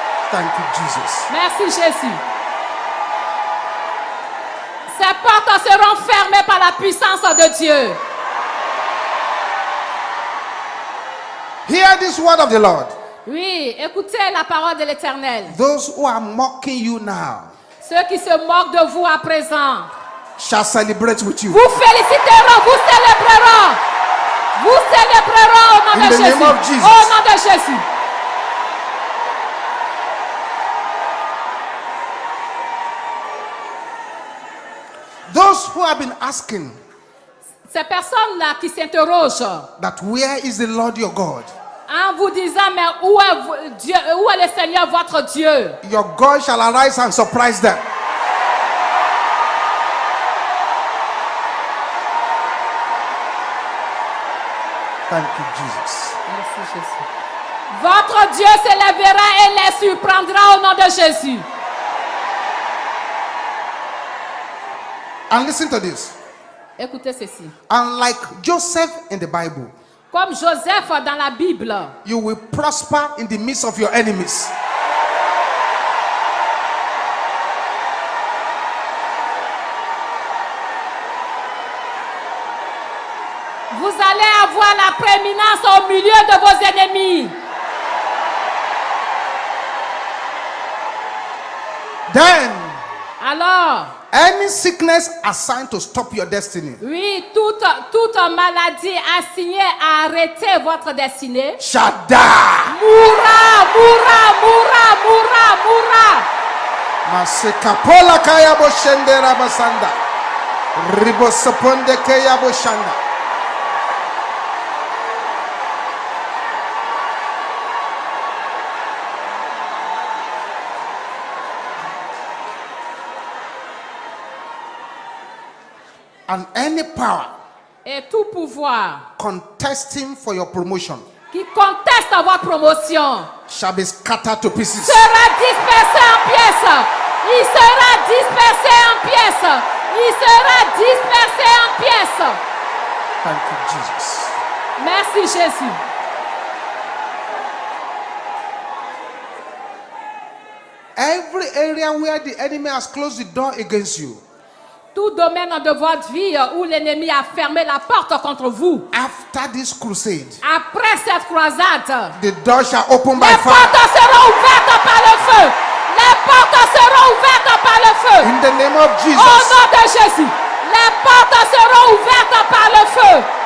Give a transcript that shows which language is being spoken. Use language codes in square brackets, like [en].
[en] Thank you, Jesus. [fr] Merci Jésus. Ces portes seront fermées par la puissance de Dieu. [en] Hear this word of the Lord. [fr] Oui, écoutez la parole de l'Éternel. [en] Those who are mocking you now [fr] Ceux qui se moquent de vous à présent, [en] shall celebrate with you. [fr] vous féliciteront, vous célébreront. Vous célébreront au nom [en] In [fr] de [en] the name [fr] Jésus. [en] of Jesus. [fr] Au nom de Jésus. [en] Those who have been asking [fr] Ces personnes-là qui s'interrogent [en] that where is the Lord your God? [fr] en vous disant, mais où est, Dieu, où est le Seigneur votre Dieu? [en] Your God shall arise and surprise them. Thank you, Jesus. [fr] Merci Jésus. Votre Dieu s'élèvera et les surprendra au nom de Jésus. [en] And listen to this. [fr] Écoutez ceci. [en] Unlike Joseph in the Bible, [fr] Comme Joseph dans la Bible, [en] you will prosper in the midst of your enemies. [fr] vous allez avoir la prééminence au milieu de vos ennemis. [en] Then, [fr] Alors, [en] any sickness assigned to stop your destiny [fr] oui, toute maladie assignée à arrêter votre destinée [en] shall die. [fr] mourra, mourra, mourra, mourra, mourra. Masekapola kaya boshendera basanda. Ribosoponde kaya boshanda. [en] And any power [fr] Et tout pouvoir [en] contesting for your promotion [fr] qui conteste votre promotion [en] shall be scattered to pieces. [fr] sera dispersé en pièces. Il sera dispersé en pièces. Il sera dispersé en pièces. [en] Thank you, Jesus. [fr] Merci Jésus. [en] Every area where the enemy has closed the door against you, [fr] Tout domaine de votre vie où l'ennemi a fermé la porte contre vous. [en] after this crusade, [fr] Après cette croisade, [en] the door shall open by [fr] les [en] fire. [fr] portes seront ouvertes par le feu. Les portes seront ouvertes par le feu. [en] In the name of [fr] Au [en] Jesus. [fr] nom de Jésus, les portes seront ouvertes par le feu.